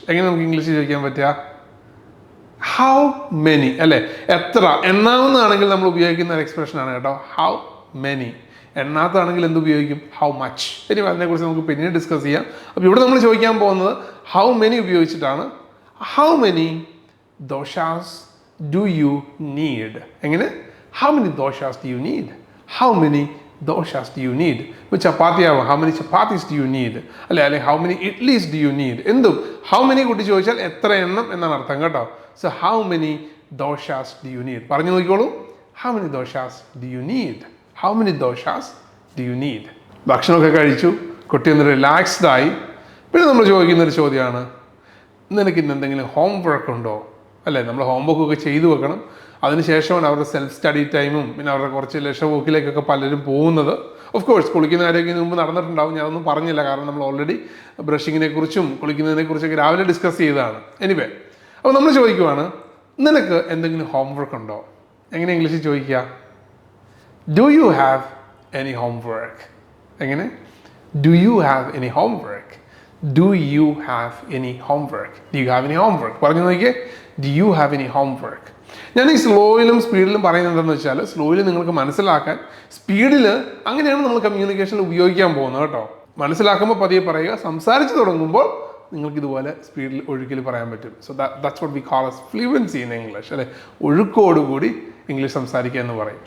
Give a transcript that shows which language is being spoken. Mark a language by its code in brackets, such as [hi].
[ml] എങ്ങനെ നമുക്ക് ഇംഗ്ലീഷിൽ ചോദിക്കാൻ പറ്റുക? ഹൗ മെനി, അല്ലേ? എത്ര. എണ്ണാവുന്നതാണെങ്കിൽ നമ്മൾ ഉപയോഗിക്കുന്ന ഒരു എക്സ്പ്രഷനാണ് കേട്ടോ, ഹൗ മെനി. എണ്ണാത്തതാണെങ്കിൽ എന്ത് ഉപയോഗിക്കും? How much. ഇനി അതിനെക്കുറിച്ച് നമുക്ക് പിന്നീട് ഡിസ്കസ് ചെയ്യാം. അപ്പോൾ ഇവിടെ നമ്മൾ ചോദിക്കാൻ പോകുന്നത് ഹൗ മെനി ഉപയോഗിച്ചിട്ടാണ്. [en] How many doshas do you need? [ml] എങ്ങനെ? [en] How many doshas do you need? How many doshas do you need? [ml] ഇപ്പോൾ ചപ്പാത്തി ആവും, [en] how many chapatis do you need? അല്ലെ how many idlis do you need? [ml] എന്തും how many കുട്ടി ചോദിച്ചാൽ എത്ര എണ്ണം എന്നാണ് അർത്ഥം കേട്ടോ. [en] So how many doshas do you need? [ml] പറഞ്ഞു നോക്കിക്കോളൂ. [en] How many doshas do you need? How many doshas do you need? [ml] ഭക്ഷണമൊക്കെ കഴിച്ചു, കുട്ടി ഒന്ന് റിലാക്സ്ഡ് ആയി. പിന്നെ നമ്മൾ ചോദിക്കുന്നൊരു ചോദ്യമാണ്: നിനക്ക് ഇന്ന് എന്തെങ്കിലും ഹോം വർക്ക് ഉണ്ടോ? അല്ലേ, നമ്മൾ ഹോംവർക്കൊക്കെ ചെയ്തു വെക്കണം. അതിനുശേഷമാണ് അവരുടെ സെൽഫ് സ്റ്റഡി ടൈമും പിന്നെ അവരുടെ കുറച്ച് ലക്ഷവോക്കിലേക്കൊക്കെ പലരും പോകുന്നത്. ഓഫ് കോഴ്സ് കുളിക്കുന്ന കാര്യമൊക്കെ മുമ്പ് നടന്നിട്ടുണ്ടാവും, ഞാനൊന്നും പറഞ്ഞില്ല, കാരണം നമ്മൾ ഓൾറെഡി ബ്രഷിങ്ങിനെ കുറിച്ചും കുളിക്കുന്നതിനെ കുറിച്ചൊക്കെ രാവിലെ ഡിസ്കസ് ചെയ്തതാണ്. എനിവേ, അപ്പോൾ നമ്മൾ ചോദിക്കുവാണ്: നിനക്ക് എന്തെങ്കിലും ഹോംവർക്ക് ഉണ്ടോ? എങ്ങനെ ഇംഗ്ലീഷിൽ ചോദിക്കുക? [en] Do you have any homework? [ml] എങ്ങനെ? [en] Do you have any homework? Do you have any homework? Do you have any homework? [ml] പറഞ്ഞു നോക്കിയേ. [en] Do you have any homework? [ml] ഞാൻ ഈ സ്ലോയിലും സ്പീഡിലും പറയുന്നത് എന്താണെന്ന് വെച്ചാൽ സ്ലോയിൽ നിങ്ങൾക്ക് മനസ്സിലാക്കാൻ, സ്പീഡിൽ അങ്ങനെയാണ് നമ്മൾ കമ്മ്യൂണിക്കേഷനിൽ ഉപയോഗിക്കാൻ പോകുന്നത് കേട്ടോ. മനസ്സിലാക്കുമ്പോൾ പതിയെ പറയുക, സംസാരിച്ച് തുടങ്ങുമ്പോൾ നിങ്ങൾക്ക് ഇതുപോലെ സ്പീഡിൽ ഒഴുക്കിൽ പറയാൻ പറ്റും. [en] so that's what we call as fluency in English, [ml] അല്ലെ? ഒഴുക്കോടുകൂടി ഇംഗ്ലീഷ് സംസാരിക്കുക എന്ന് പറയും.